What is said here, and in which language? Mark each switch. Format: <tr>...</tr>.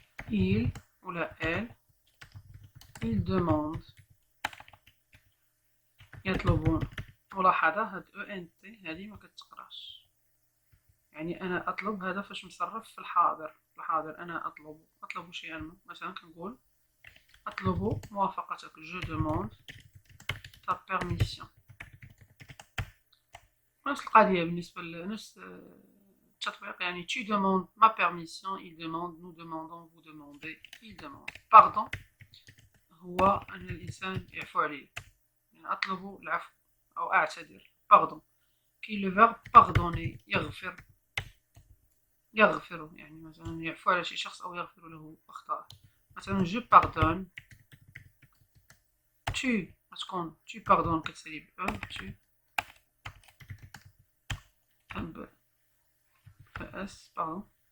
<fr>Il</fr> <ar>ولا</ar> <fr>elle. Ils demandent.</fr> <ar>يطلبون. ملاحظة هاد ENT هادي ما كتقراش. يعني أنا أطلب هذا فاش مصرف في الحاضر. الحاضر أنا أطلب شيئا ما. مثلا كنقول أطلب موافقتك.</ar> <fr>Je demande ta permission.</fr> <ar>نفس القضية بالنسبة لنفس التطبيق. يعني</ar> <fr>tu demandes ma permission, il demande, nous demandons, vous demandez, il demande.</fr> <ar>Pardon هو أن الإنسان يعفو عليه، يعني أطلب العفو أو أعتذر.</ar> <fr>Pardon</fr> <ar>كي</ar> <fr>le verbe pardonner</fr> <ar>يغفر. يغفر يعني مثلا يعفو على شي شخص أو يغفر له أخطاءه. مثلا</ar> <fr>je pardonne. tu</fr> <ar>تكون</ar> <fr>tu pardonnes</fr> <ar>كتسالي ب</ar> <fr>tu ES, pardon.</fr>